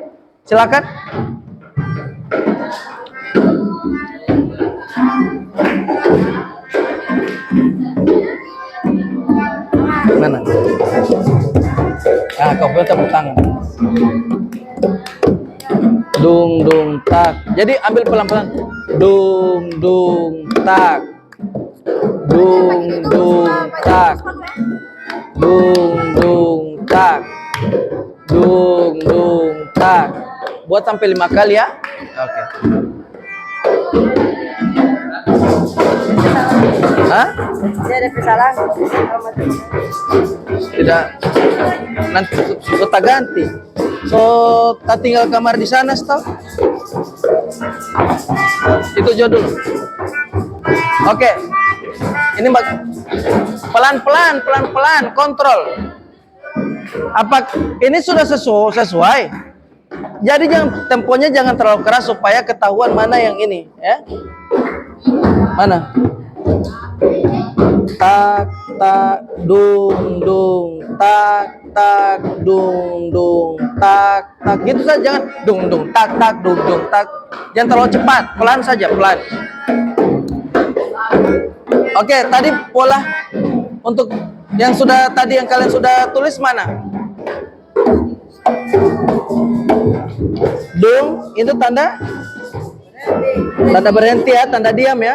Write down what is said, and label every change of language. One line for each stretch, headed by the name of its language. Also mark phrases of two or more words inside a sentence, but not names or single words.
Indonesian: Silakan. Mana? Kau punya tepuk tangan. Dung dung tak. Jadi ambil pelan-pelan. Dung dung tak. Dung dung tak. Dung dung tak. Dung dung tak. Buat sampai 5 kali ya. Oke. Hah? Ada kesalahan. Tidak. Nanti kita ganti. So, tak tinggal kamar di sana, stop. Itu jodul. Oke. Ini pelan-pelan, kontrol. Apa ini sudah sesuai? Jadi temponya jangan terlalu keras supaya ketahuan mana yang ini, ya. Mana? Tak tak dung dung tak tak dung dung tak tak gitu saja, jangan dung dung tak tak dung dung tak, jangan terlalu cepat, pelan saja, pelan. Oke, tadi pola untuk yang sudah tadi yang kalian sudah tulis mana? Dung itu tanda berhenti ya, tanda diam ya.